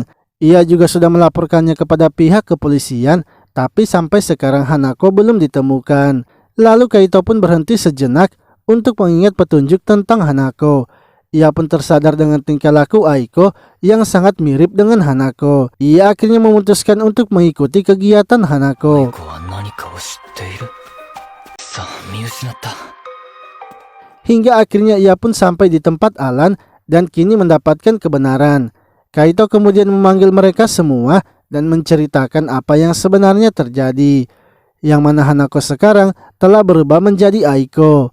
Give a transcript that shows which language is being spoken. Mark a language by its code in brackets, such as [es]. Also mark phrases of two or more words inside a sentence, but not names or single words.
[id] Ia juga sudah melaporkannya kepada pihak kepolisian, tapi sampai sekarang Hanako belum ditemukan. Lalu Kaito pun berhenti sejenak untuk mengingat petunjuk tentang Hanako. Ia pun tersadar dengan tingkah laku Aiko yang sangat mirip dengan Hanako. Ia akhirnya memutuskan untuk mengikuti kegiatan Hanako. [ja] 子は何かを知っている。さあ、見失った。 [id] Hingga akhirnya ia pun sampai di tempat Alan dan kini mendapatkan kebenaran. Kaito kemudian memanggil mereka semua dan menceritakan apa yang sebenarnya terjadi. Yang mana Hanako sekarang telah berubah menjadi Aiko.